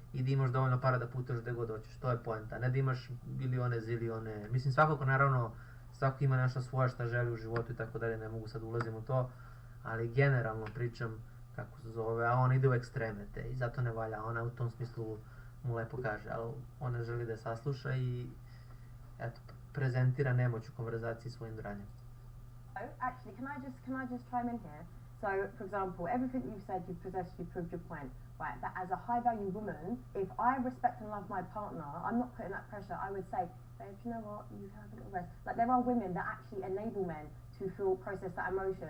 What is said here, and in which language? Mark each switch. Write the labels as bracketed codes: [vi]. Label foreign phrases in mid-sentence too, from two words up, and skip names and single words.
[sr] da imaš dovoljno para da putuješ gde god hoćeš, to je poenta, ne da imaš bilione, zilione, mislim svakako naravno, svako ima nešto svoje šta želi u životu i tako dalje, ne mogu sad ulazim u to, ali generalno pričam, kako se zove, a on ide u ekstreme te i zato ne valja, ona u tom smislu mu lepo kaže, ali ona želi da je sasluša i eto, prezentira nemoć u konverzaciji svojim dranjem. [en] Actually, can I just chime in here? So, for example, everything you've said, you've possessed, you've proved your point, right? But as a high-value woman, if I respect and love my partner, I'm not putting that pressure. I would say, babe, you know what? You can have a little rest. Like, there are women that actually enable men to process that emotion.